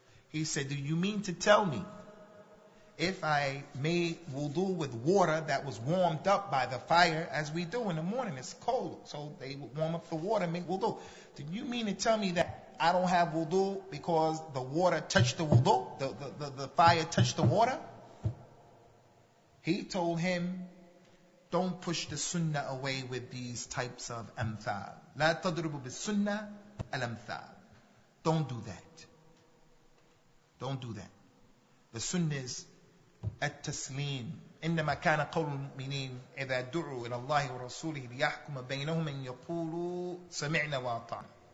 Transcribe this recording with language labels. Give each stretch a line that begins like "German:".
English: He said, do you mean to tell me if I made wudu with water that was warmed up by the fire, as we do in the morning, it's cold, so they would warm up the water and make wudu. Do you mean to tell me that I don't have wudu because the water touched the wudu? The fire touched the water? He told him, don't push the sunnah away with these types of amthal.
Arabic: لا تضربوا بالسنة الأمثال.
English: Don't do that. Don't do that. The sunnah is التسليم.
Arabic: إنما كان قول المؤمنين إذا دعوا إلى الله ورسوله ليحكم بينهم أن يقولوا سمعنا وأطعنا.